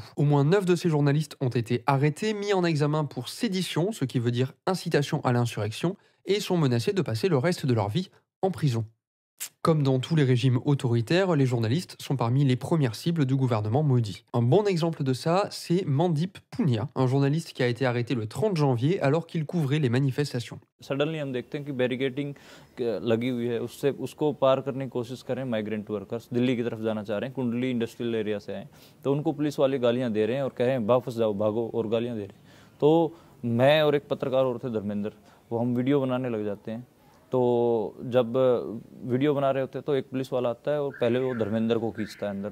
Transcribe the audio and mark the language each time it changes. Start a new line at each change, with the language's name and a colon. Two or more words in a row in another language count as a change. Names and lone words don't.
French: Au moins 9 de ces journalistes ont été arrêtés, mis en examen pour sédition, ce qui veut dire incitation à l'insurrection, et sont menacés de passer le reste de leur vie en prison. Comme dans tous les régimes autoritaires, les journalistes sont parmi les premières cibles du gouvernement Modi. Un bon exemple de ça, c'est Mandip Punia, un journaliste qui a été arrêté le 30 janvier alors qu'il couvrait les manifestations.
Hindi: सडनली हम देखते हैं कि बैरिकेडिंग लगी हुई है उससे उसको पार करने की कोशिश करें
English: migrant workers
Hindi: दिल्ली की तरफ जाना चाह रहे हैं कुंडली इंडस्ट्रियल एरिया से आए तो उनको पुलिस वाले गालियां दे रहे हैं और कह रहे हैं वापस जाओ भागो और गालियां दे रहे हैं तो मैं और एक पत्रकार और थे धर्मेंद्र वो हम वीडियो बनाने लग जाते हैं तो जब वीडियो बना रहे होते हैं तो एक पुलिस वाला आता है और पहले वो धर्मेंद्र को खींचता है अंदर।